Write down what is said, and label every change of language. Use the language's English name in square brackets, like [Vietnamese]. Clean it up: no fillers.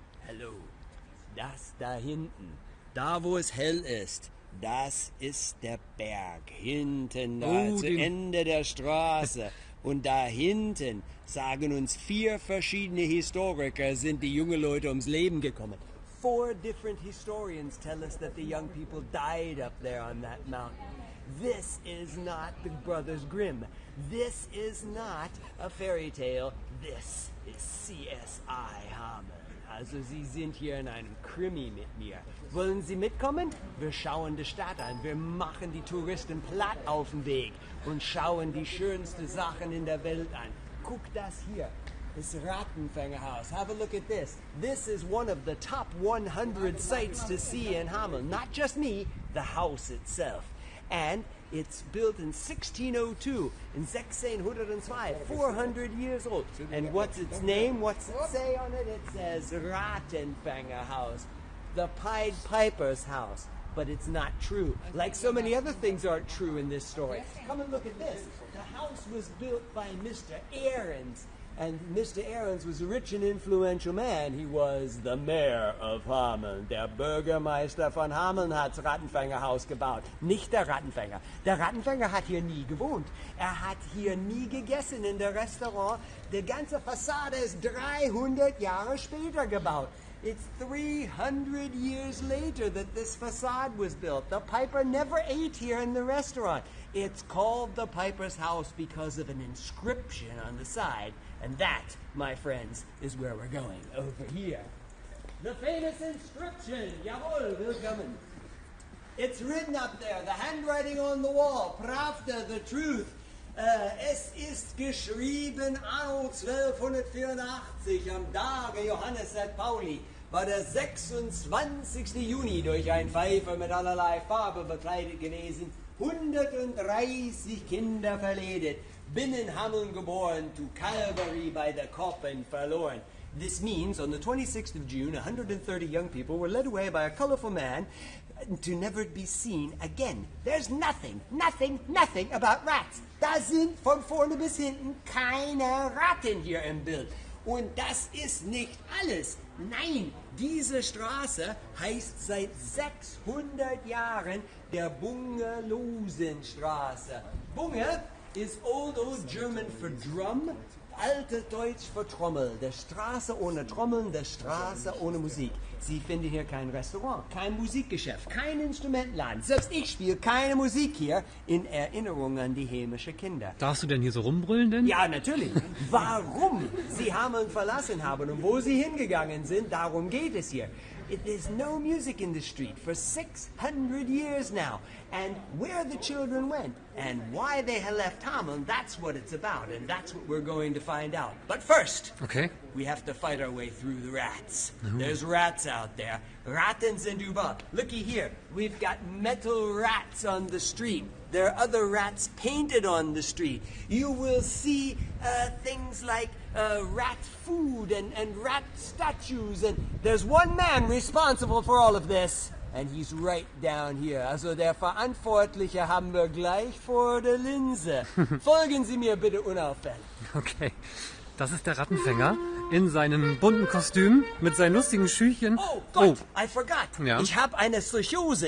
[German] Hallo, das da hinten, da wo es hell ist, das ist der Berg. Hinten da zu Ende der Straße. Und da hinten, sagen uns 4 verschiedene Historiker, sind die jungen Leute ums Leben gekommen. [English] 4 different historians tell us that the young people died up there on that mountain. This is not the Brothers Grimm. This is not a fairy tale. This is CSI Hameln. [German] Also Sie sind hier in einem Krimi mit mir. Wollen Sie mitkommen? Wir schauen die Stadt an. Wir machen die Touristen platt auf dem Weg und schauen die schönsten Sachen in der Welt an. Guck das hier. [English] This Rattenfängerhaus. Have a look at this. This is one of the top 100 sights to see in Hameln. Not just me, the house itself. And it's built in 1602, in 1602, 400 years old. And what's its name? What's it say on it? It says Rattenfängerhaus, the Pied Piper's house. But it's not true. Like so many other things aren't true in this story. Come and look at this. The house was built by Mr. Ahrens. And Mr. Ahrens was a rich and influential man. He was the Mayor of Hameln. [German] Der Bürgermeister von Hameln hat das Rattenfängerhaus gebaut. Nicht der Rattenfänger. Der Rattenfänger hat hier nie gewohnt. Er hat hier nie gegessen in der Restaurant. Die ganze Fassade ist 300 Jahre später gebaut. [English] It's 300 years later that this facade was built. The Piper never ate here in the restaurant. It's called the Piper's house because of an inscription on the side. And that, my friends, is where we're going, over here. The famous inscription, [German] jawohl, willkommen. [English] It's written up there, the handwriting on the wall, Pravda, the truth. [German] Es ist geschrieben anno 1284 am Tage Johannes St. Pauli, war der 26. Juni durch ein Pfeifer mit allerlei Farbe bekleidet gewesen, 130 Kinder verledet, binnen Hameln geboren, [English] to Calvary by the coffin [German] verloren. [English] This means on the 26th of June, 130 young people were led away by a colorful man to never be seen again. There's nothing about rats. [German] Da sind von vorne bis hinten keine Ratten hier im Bild. Und das ist nicht alles. Nein, diese Straße heißt seit 600 Jahren der Bungelosenstraße. Bunge is Old German for drum, alte Deutsch für Trommel. Der Straße ohne Trommeln, der Straße ohne Musik. Sie finden hier kein Restaurant, kein Musikgeschäft, kein Instrumentenladen. Selbst ich spiele keine Musik hier in Erinnerung an die hämische Kinder. Darfst du denn hier so rumbrüllen denn? Ja, natürlich. Warum sie Hameln verlassen haben und wo sie hingegangen sind, darum geht es hier. [English] There's no music in the street for 600 years now. And where the children went and why they had left Hameln, that's what it's about. And that's what we're going to find out. But first, we have to fight our way through the rats. There's rats out there. [German] Ratten sind überall. [English] Looky here. We've got metal rats on the street. There are other rats painted on the street. You will see things like rat food and rat statues. And there's one man responsible for all of this. And he's right down here. [German] Also der Verantwortliche haben wir gleich vor der Linse. Folgen Sie mir bitte unauffällig. Okay, das ist der Rattenfänger in seinem bunten Kostüm mit seinen lustigen Schüchchen. [English] Oh Gott, I forgot. [German] Ja. Ich habe eine Psychose.